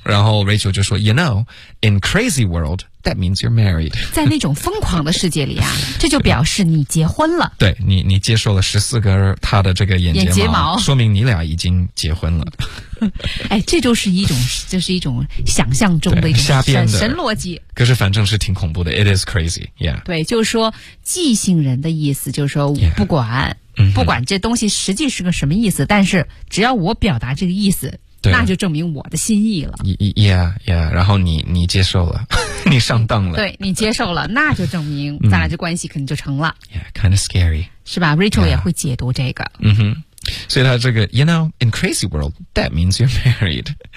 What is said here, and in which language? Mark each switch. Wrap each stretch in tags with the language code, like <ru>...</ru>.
<zh>然后 Rachel 就说</zh> <en>you know in crazy worldThat means you're married.</en> <zh>在那种疯狂的世界里啊，这就表示你结婚了。对，你接受了14根他的这个眼睫毛，说明你俩已经结婚了。哎，这就是一种，就是一种想象中的一种瞎编的神逻辑。可是反正是挺恐怖的。</zh> <en>It is crazy. Yeah.</en> <zh>对，就是说即兴人的意思，就是说我不管、不管这东西实际是个什么意思，但是只要我表达这个意思。对，那就证明我的心意了。 Yeah, 然后你接受了，你上当了。对，你接受了，那就证明咱俩这关系肯定就成了。</zh> <en>Yeah, kind of scary.</en> <zh>是吧 ？Rachel 也会解读这个。嗯哼，所以他这个</zh> <en>，you know, in crazy world, that means you're married.</en>